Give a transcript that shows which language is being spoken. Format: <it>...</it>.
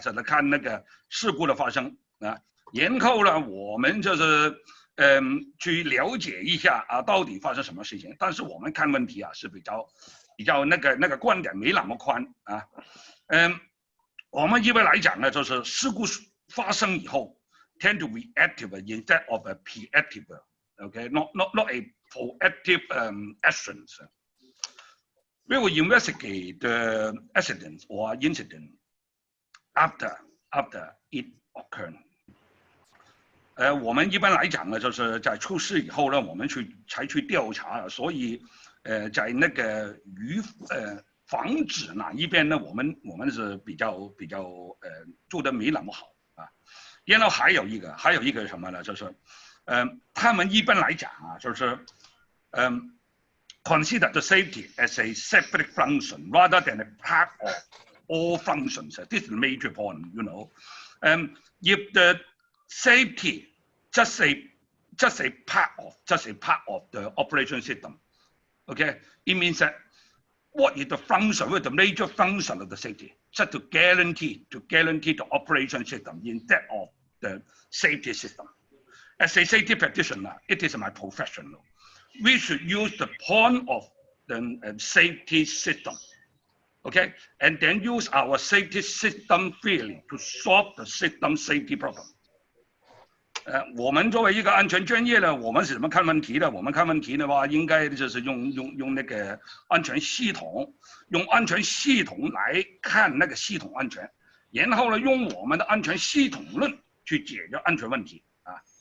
<zh>就是看那个事故的发生然后呢，我们就是去了解一下到底发生什么事情。但是我们看问题是比较那个观点没那么宽我们一般来讲呢，就是事故发生以后 ，</zh> <en>tend to be active instead of a reactive. Okay, not a proactive actions. We will investigate the accident or incident after it occurred.</en> <zh>我们一般来讲呢，就是在出事以后呢，我们才去调查，所以在那个防止哪一边呢？我们是比较做的没那么好然后还有一个什么呢？就是他们一般来讲就是</zh> <en>consider the safety as a separate function rather than a part of all functions. This is the major point, you know. If the safety just a just a part of the operation system. Okay, it means that what is the function, what is the major function of the safety, just to guarantee the operation system instead of the safety system. As a safety practitioner, it is my profession. We should use the point of the safety system, okay, and then use our safety system theory to solve the system safety problem.</en> <zh>我们作为一个安全专业呢，我们是怎么看问题的？我们看问题的话，应该就是用那个安全系统，用安全系统来看那个系统安全，然后呢，用我们的安全系统论去解决安全问题啊。</zh>